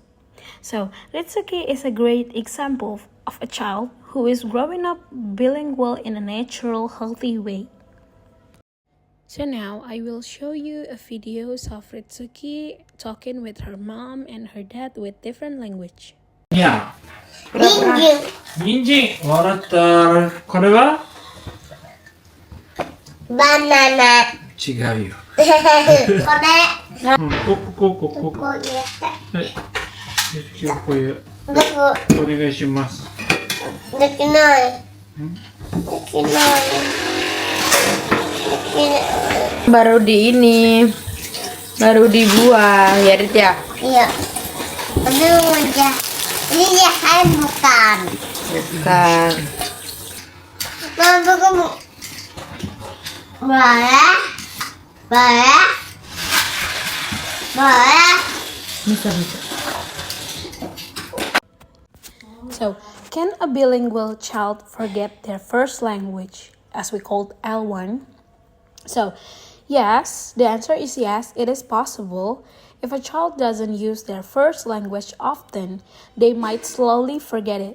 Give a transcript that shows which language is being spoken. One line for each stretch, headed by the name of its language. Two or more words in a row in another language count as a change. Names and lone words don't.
English: So, Ritsuki is a great example of a child who is growing up bilingual in a natural, healthy way. So now, I will show you a videos of Ritsuki talking with her mom and her dad with different language.
Japanese: Yeah. 人参笑った。これはバナナ。違うよ。これ。ここ。はい。これお願いします。できない。できない。できない。
Indonesian: Baru di ini, baru dibuang ya Rit ya. Iya. Tapi udah. Ini jahat bukan. Bukan. Mama kamu. Boleh. Boleh. Boleh. Bisa.
English: So, can a bilingual child forget their first language, as we called L1? So, yes, the answer is yes, it is possible. If a child doesn't use their first language often, they might slowly forget it.